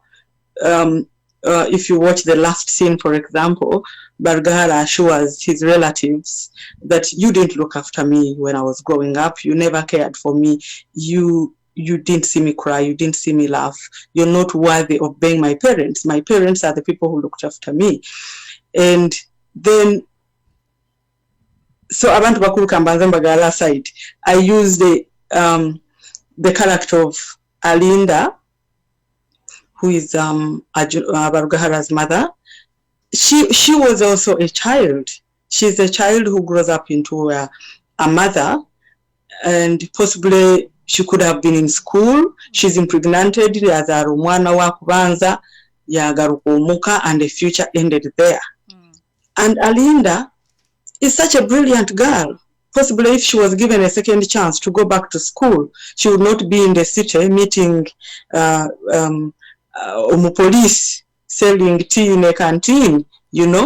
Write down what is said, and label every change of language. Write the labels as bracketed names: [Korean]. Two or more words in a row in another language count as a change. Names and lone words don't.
[English] If you watch the last scene, for example, Magara assures his relatives that you didn't look after me when I was growing up. You never cared for me. You didn't see me cry. You didn't see me laugh. You're not worthy of being my parents. My parents are the people who looked after me. And then, so [Nyoro] abantu bakuru kambanza [English] Magara side, I used the character of Alinda, who is Barugahara's mother. She was also a child. She's a child who grows up into a mother, and possibly she could have been in school. She's impregnated as a [Nyoro] Rumwana wa kubanza yagaruka omuka, [English] and the future ended there. And Alinda is such a brilliant girl. Possibly if she was given a second chance to go back to school, she would not be in the city meeting police selling tea in a canteen, you know.